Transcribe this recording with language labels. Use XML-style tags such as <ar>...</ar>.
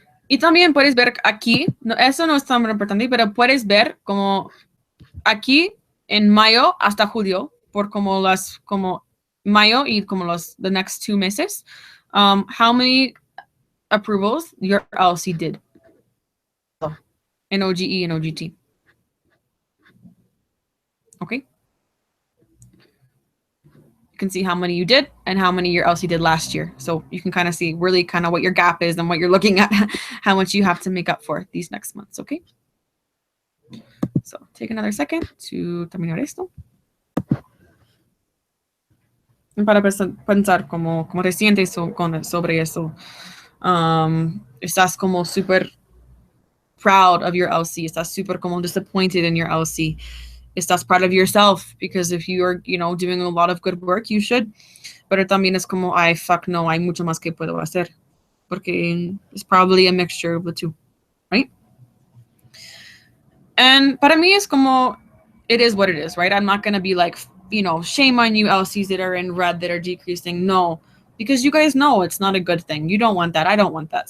<es>Y también puedes ver aquí, no, eso no es tan importante, pero puedes ver como aquí en mayo hasta julio, por como mayo y como</es> <en>the next</en> <es>2 meses,</es> <en>how many approvals your LC did in oGE and oGT. Okay. You can see how many you did and how many your LC did last year. So you can kind of see really kind of what your gap is and what you're looking at, how much you have to make up for these next months, okay? So take another second to</en> <es>terminar esto. Para pensar como te sientes sobre eso. Estás como super</es> <en>proud of your LC.</en> <es>Estás super como</es> <en>disappointed in your LC.</en> <es>Estás</es> <en>proud of yourself because if you are, doing a lot of good work, you should.</en> <es>Pero también es como,</es> <en>fuck no,</en> <es>hay mucho más que puedo hacer.</es> <en>Porque it's probably a mixture of the two, right? And</en> <es>para mí es como,</es> <en>it is what it is, right? I'm not going to be like, shame on you LCs that are in red that are decreasing. No, because you guys know it's not a good thing. You don't want that. I don't want that.</en>